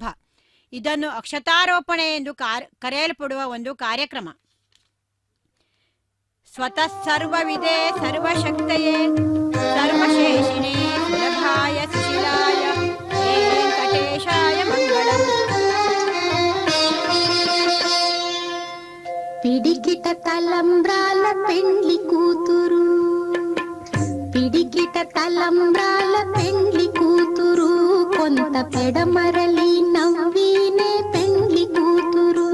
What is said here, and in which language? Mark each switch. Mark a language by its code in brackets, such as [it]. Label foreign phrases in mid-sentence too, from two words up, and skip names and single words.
[kn] ಇದನ್ನು ಅಕ್ಷತಾರೋಪಣೆ ಎಂದು ಕರೆಯಲ್ಪಡುವ ಒಂದು ಕಾರ್ಯಕ್ರಮ. [sa] ಸ್ವತಃ ಸರ್ವವಿದೆ ಸರ್ವಶಕ್ತಯೇ ಸರ್ವಶೇಷಿಣೇ ಸುಲಭಾಯ ಸುಶೀಲಾಯ ವೆಂಕಟೇಶಾಯ ಮಂಗಳಂ. [te] పిడికిట తలంబ్రాల పెండ్లి కూతురు, పిడికిట తలంబ్రాల పెండ్లి కూతురు, కొంత పెడమరలి నవ్వీనే పెండ్లి కూతురు.